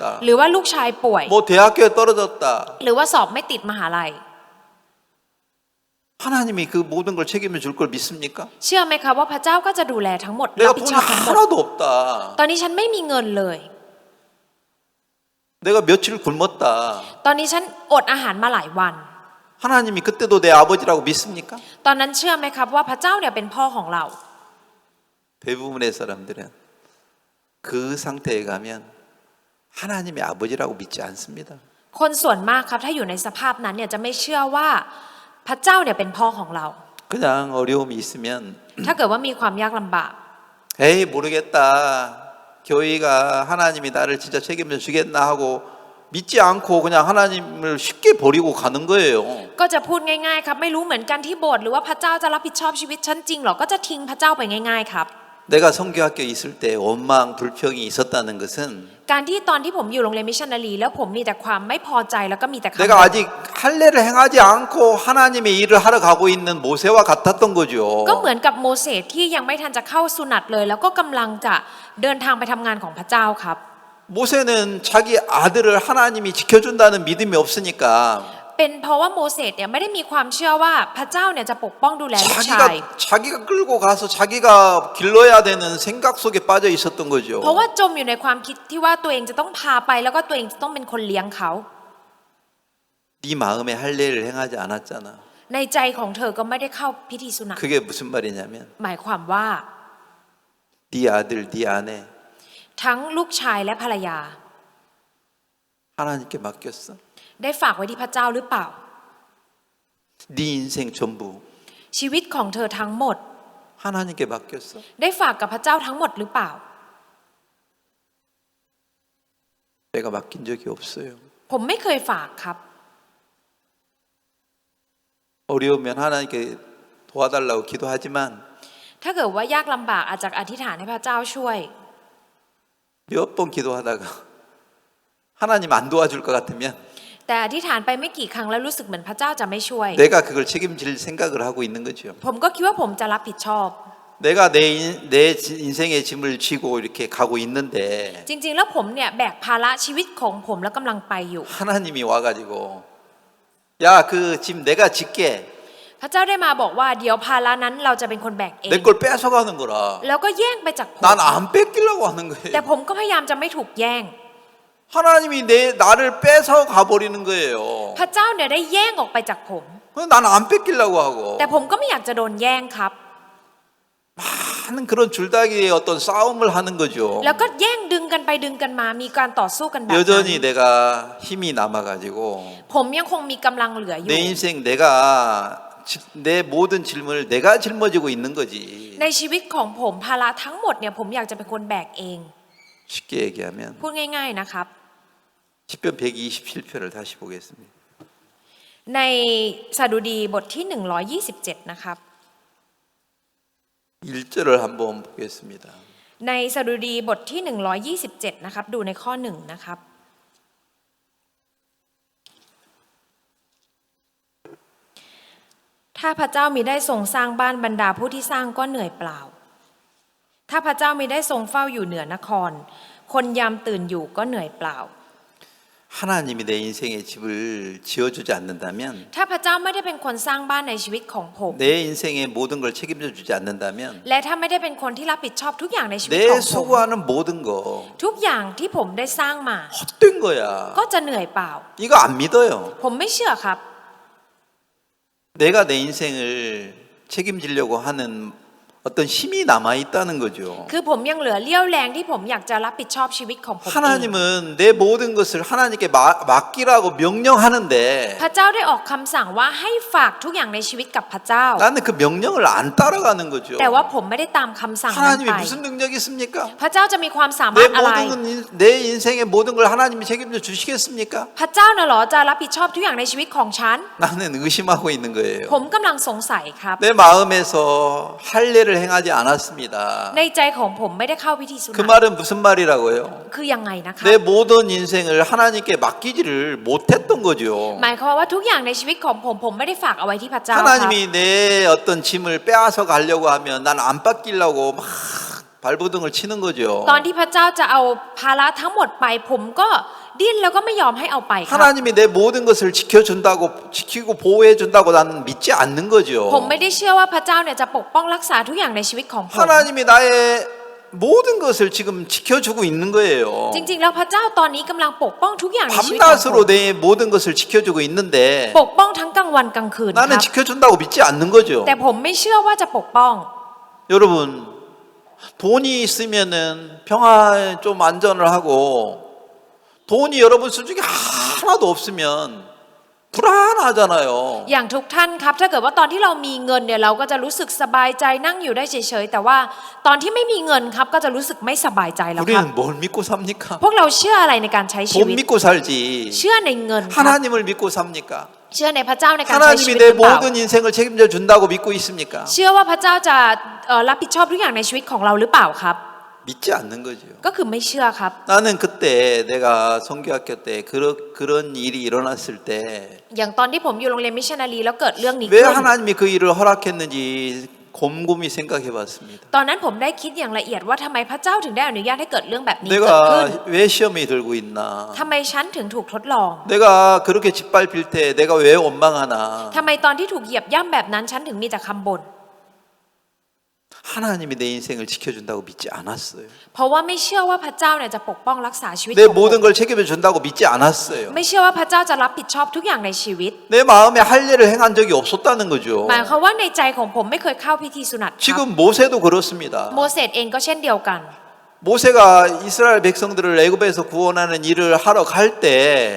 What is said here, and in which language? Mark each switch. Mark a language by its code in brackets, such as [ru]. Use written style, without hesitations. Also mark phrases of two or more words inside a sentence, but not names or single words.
[th] หรือว่าลูกชายป่วย [ko] 뭐 대학교에 떨어졌다. [th] หรือว่าสอบไม่ติดมหาลัย [ko] 하나님이 그 모든 걸 책임져 줄 걸 믿습니까? [th] เชื่อไหมครับว่าพระเจ้าก็จะดูแลทั้งหมด [ko] 내가 [th] รับผิด [ko] 돈이 [th] ชอบทั้งหมด [ko] 하나도 없다. [th] ตอนนี้ฉันไม่มีเงินเลย [ko] 내가 며칠 굶었다. [th] ตอนนี้ฉันอดอาหารมาหลายวัน [ko] 하나님이 그때도 내 아버지라고 믿습니까? [th] ตอนนั้นเชื่อไหมครับว่าพระเจ้าเนี่ยเป็นพ่อของเรา [ko] 대부분의 사람들은 그 상태에 가면 하나님의 아버지라고 믿지 않습니다. [th] คนส่วนมากครับถ้าอยู่ในสภาพนั้นเนี่ยจะไม่เชื่อว่าพระเจ้าเนี่ยเป็นพ่อของเรา [ko] 그냥 어려움이 있으면 [th] ถ้าเกิดว่ามีความยากลำบาก [ko] 에이 모르겠다. 교회가 하나님이 나를 진짜 책임져 주겠나 하고 믿지 않고 그냥 하나님을 쉽게 버리고 가는 거예요. [th] ก็จะพูดง่ายๆครับไม่รู้เหมือนกันที่โบสถ์หรือว่าพระเจ้าจะรับผิดชอบชีวิตฉันจริงหรอก็จะทิ้งพระเจ้าไปง่ายๆครับ [ko] 내가 성교학교에 있을 때 원망 불평이 있었다는 것은 [th] การที่ตอนที่ผมอยู่โรงเรียนมิชชันนารีแล้วผมมีแต่ความไม่พอใจแล้วก็มีแต่คำ [ko] 내가 아직 할례를 행하지 않고 하나님의 일을 하러 가고 있는 모세와 같았던 거죠. [th] ก็เหมือนกับโมเสสที่ยังไม่ทันจะเข้าสุนัตเลยแล้วก็กำลังจะเดินทางไปทำงานของพระเจ้าครับ [ko] 모세는 자기 아들을 하나님이 지켜준다는 믿음이 없으니까 [th] เป็นเพราะว่าโมเสสเนี่ยไม่ได้มีความเชื่อว่าพระเจ้าเนี่ยจะปกป้องดูแลลูกชาย [ko] 자기가 끌고 가서 자기가 길러야 되는 생각 속에 빠져 있었던 거죠. [th] เพราะว่าจมอยู่ในความคิดที่ว่าตัวเองจะต้องพาไปแล้วก็ตัวเองจะต้องเป็นคนเลี้ยงเขา [ko] 네 마음에 할례를 행하지 않았잖아. [th] ในใจของเธอก็ไม่ได้เข้าพิธีสุนัข [ko] 그게 무슨 말이냐면 [th] หมายความว่า [ko] 네 아들, 네 아내 [th] ทั้งลูกชายและภรรยา [ko] 하나님께 맡겼어. [th] ได้ฝากไว้ที่พระเจ้าหรือเปล่า [ko] 네 인생 전부 [th] ชีวิตของเธอทั้งหมด [ko] 하나님께 맡겼어. [th] ได้ฝากกับพระเจ้าทั้งหมดหรือเปล่า [ko] 내가 맡긴 적이 없어요. [th] ผมไม่เคยฝากครับ [ko] 어려우면 하나님께 도와달라고 기도하지만 [th] ถ้าเกิดว่ายากลำบากอาจจะอธิษฐานให้พระเจ้าช่วย [ko] 몇 번 기도하다가 하나님 안 도와줄 것 같으면 [th] แต่อธิษฐานไปไม่กี่ครั้งแล้วรู้สึกเหมือนพระเจ้าจะไม่ช่วย [ko] 내가 그걸 책임질 생각을 하고 있는 거죠. [th] ผมก็คิดว่าผมจะรับผิดชอบ [ko] 내가 내 인생의 짐을 쥐고 이렇게 가고 있는데 [th] จริงๆแล้วผมเนี่ยแบกภาระชีวิตของผมแล้วกำลังไปอยู่ [ko] 하나님이 와가지고 야 그 짐 내가 짓게 [th] พระเจ้าได้มาบอกว่าเดี๋ยวภาระนั้นเราจะเป็นคนแบกเอง [ko] 내 걸 뺏어가는 거라. [th] แล้วก็แย่งไปจากผม [ko] 난 안 뺏기려고 하는 [th] แต่ [ko] 거예요. [th] ผมก็พยายามจะไม่ถูกแย่ง [ko] 하나님이 나를 뺏어 가버리는 거예요. [th] พระเจ้าเนี่ยได้แย่งออกไปจากผม [ko] 난 안 뺏기려고 하고 [th] แต่ผมก็ไม่อยากจะโดนแย่งครับ [ko] 많은 그런 줄다리기의 어떤 싸움을 하는 거죠. [th] แล้วก็แย่งดึงกันไปดึงกันมามีการต่อสู้กันแบบนั้น [ko] 여전히 내가 힘이 남아가지고 [th] ผมยังคงมีกำลังเหลืออยู่ [ko] 내 인생 내 모든 짐을 내가 짊어지고 있는 거지. [th] ในชีวิตของผมภาระทั้งหมดเนี่ยผมอยากจะเป็นคนแบกเอง [ko] 쉽게 얘기하면 [th] พูดง่ายๆนะครับ [ko] 시편 127편을 다시 보겠습니다. [th] ในสดุดีบทที่127นะครับ [ko] 1절을 한번 보겠습니다. [th] ในสดุดีบทที่127นะครับดูในข้อ1นะครับถ้าพระเจ้ามิได้ทรงสร้างบ้านบรรดาผู้ที่สร้างก็เหนื่อยเปล่าถ้าพระเจ้ามิได้ทรงเฝ้าอยู่เหนือนครคนยามตื่นอยู่ก็เหนื่อยเปล่า [ko] 하나님이 내 인생의 집을 지어주지 않는다면 [th] ถ้าพระเจ้าไม่ได้เป็นคนสร้างบ้านในชีวิตของผม [ko] 내 인생의 모든 걸 책임져 주지 않는다면 [th] และถ้าไม่ได้เป็นคนที่รับผิดชอบทุกอย่างในชีวิต [ko] 내 [th] ของผม [ko] 수고하는 모든 거 [th] ทุกอย่างที่ผมได้สร้างมา [ko] 헛된 거야. [th] ก็จะเหนื่อยเปล่า [ko] 이거 안 믿어요. [th] ผมไม่เชื่อครับ [ko] 내가 내 인생을 책임지려고 하는 어떤 힘이 남아 있다는 거죠. [th] คือผมยังเหลือเลี้ยวแรงที่ผมอยากจะรับผิดชอบชีวิตของผมเอง [ko] 하나님은 내 모든 것을 하나님께 맡기라고 명령하는데 [th] พระเจ้าได้ออกคำสั่งว่าให้ฝากทุกอย่างในชีวิตกับพระเจ้า [ko] 나는 그 명령을 안 따라가는 거죠. [th] แต่ว่าผมไม่ได้ตามคำสั่งนั้น [ko] 하나님이 [th] ไป [ko] 무슨 능력이 있습니까? [th] พระเจ้าจะมีความสามารถอะไร [ko] 내 인생의 모든 걸 하나님이 책임져 주시겠습니까? [th] พระเจ้าน่ะเหรอจะรับผิดชอบทุกอย่างในชีวิตของฉัน [ko] 나는 의심하고 있는 거예요. [th] ผมกำลังสงสัยครับ [ko] 내 마음에서 할례를 행하지 않았습니다. [th] ในใจของผมไม่ได้เข้าพิธีสุ [ko] 그 [th] นัข [ko] 말은 무슨 말이라고요? [th] คือยังไงนะคะ [ko] 내 모든 인생을 하나님께 맡기지를 못했던 거죠. [th] หมายความว่าทุกอย่างในชีวิตของผมไม่ได้ฝากเอาไว้ที่พระเจ้าครับ [ko] 하나님이 내 어떤 짐을 빼앗아 가려고 하면 난 안 뺏기려고 막 발버둥을 치는 거죠. [th] ตอนที่พระเจ้าจะเอาภาระทั้งหมดไปผมก็ดิ้นแล้วก็ไม่ยอมให้เอาไปครับ [ko] 하나님이 내 모든 것을 지키고 보호해 준다고 나는 믿지 않는 거죠. [th] ผมไม่ได้เชื่อว่าพระเจ้าเนี่ยจะปกป้องรักษาทุกอย่างในชีวิตของผม [ko] 하나님이 나의 모든 것을 지금 지켜주고 있는 거예요. [th] จริงๆแล้วพระเจ้าตอนนี้กำลังปกป้องทุกอย่างในชีวิตของผม [ko] 밤낮으로 내 모든 것을 지켜주고 있는데 [th] ปกป้องทั้งกลางวันกลางคืนค [ko] 나는 [th] รับ [ko] 지켜준다고 믿지 않는 거죠. [th] แต่ผมไม่เชื่อว่าจะปกป้อง [ko] 여러분 돈이 있으면은 평화 좀 안전을 하고 돈이 여러분 수중에 하나도 없으면 불안하잖아요. [th] อย่างทุกท่านครับถ้าเกิดว่าตอนที่เรามีเงินเนี่ยเราก็จะรู้สึกสบายใจนั่งอยู่ได้เฉยๆแต่ว่าตอนที่ไม่มีเงินครับก็จะรู้สึกไม่สบายใจแล้วครับ [ko] 우리는 뭘 믿고 삽니까? [th] พวกเราเชื่ออะไรในการใช้ชี [ko] 돈 [th] วิต [ko] 믿고 살지. [th] เชื่อในเงินครับ [ko] 하나님을 믿고 삽니까? [th] เชื่อในพระเจ้าในการใช้ชี [ko] 하나님이 [th] วิตห [ko] 내 [th] รือเปล่า [ko] 모든 인생을 책임져 준다고 믿고 있습니까? [th] เชื่อว่าพระเจ้าจะรับผิดชอบทุกอย่างในชีวิตของเราหรือเปล่าครับ [ko] 믿지 않는 거죠. [th] ก็คือไม่เชื่อครับ [ko] 나는 그때 내가 선교학교 때 그런 일이 일어났을 때 왜 [th] อย่างตอนที่ผมอยู่โรงเรียนมิชชันนารีแล้วเกิดเรื่องนี้ขึ้น [ko] 하나님이 그 일을 허락했는지 곰곰이 생각해 봤습니다. [th] ตอนนั้นผมได้คิดอย่างละเอียดว่าทำไมพระเจ้าถึงได้อนุญาตให้เกิดเรื่องแบบนี้เกิดขึ้น [ko] 내가 왜 시험이 들고 있나? [th] ทำไมฉันถึงถูกทดลอง [ko] 내가 그렇게 짓밟힐 때 내가 왜 원망하나? [th] ทำไมตอนที่ถูกเหยียบย่ำแบบนั้นฉันถึงมีแต่คำบ่น [ko] 하나님이 내 인생을 지켜준다고 믿지 않았어요. [th] เพราะว่าไม่เชื่อว่าพระเจ้าเนี่ยจะปกป้องรักษาชีวิต [ko] 내 [th] ของผม [ko] 모든 걸 책임져 준다고 믿지 않았어요. [th] ไม่เชื่อว่าพระเจ้าจะรับผิดชอบทุกอย่างในชีวิต [ko] 내 마음에 할 일을 행한 적이 없었다는 거죠. [th] หมายความว่าในใจของผมไม่เคยเข้าพิธีสุนัตครับ [ko] 지금 모세도 그렇습니다. [th] โมเสสเองก็เช่นเดียวกัน [ko] 모세가 이스라엘 백성들을 애굽에서 구원하는 일을 하러 갈 때